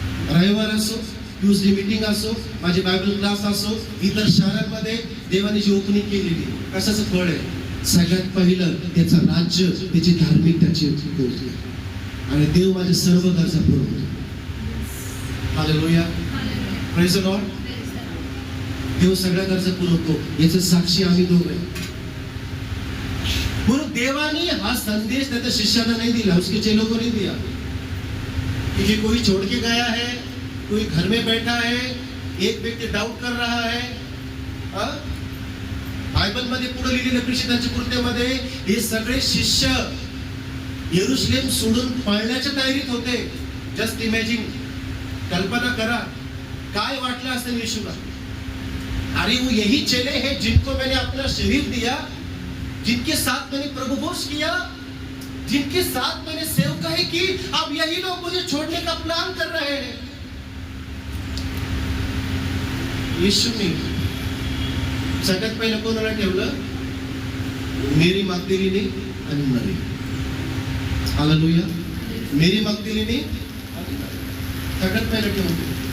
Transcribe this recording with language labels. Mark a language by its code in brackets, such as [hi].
[mr] रविवार असो, Tuesday meeting असो, माझे बायबल क्लास असो, इतर शहरांमध्ये देवाने जी ओपनिंग केलेली, कशाचं फळ आहे? सगळ्यात पहिलं त्याचं राज्य, त्याची धार्मिकताची गोष्ट. आणि देव माझे सर्व गरजा पुरवतो. Hallelujah, [en] Praise the Lord. [mr] देव सगळ्या गरजा पुरवतो, याचं साक्षी आम्ही दोघे. म्हणून देवाने हा संदेश त्याच्या शिष्यांना [hi] नहीं दिया, उसके चेलों को नहीं दिया कि कोई छोड़ के गया है, कोई घर में बैठा है, एक व्यक्ती डाउट कर रहा है. [mr] बायबल मध्ये पुढे लिहिलेल्या प्रेषितांच्या कृत्यामध्ये हे सगळे शिष्य यरूशलेम सोडून पळण्याच्या तयारीत होते. [en] just imagine, [mr] कल्पना करा काय वाटलं असेल येशूला. [hi] अरे वो यही चेले हैं जिनको मैंने अपना शरीर दिया, जिनके साथ मैंने प्रभुभोज किया, जिनके साथ मैंने सेवकाई की, अब यही लोग मुझे छोड़ने का प्लान कर रहे हैं. [mr] यीशुने सगळ्यात पहिलं कोणाला ठेवलं? मेरी मगदलीनी आणि मरी. हालेलुया. मेरी मगदलीनी सगळ्यात पहिलं ठेवलं.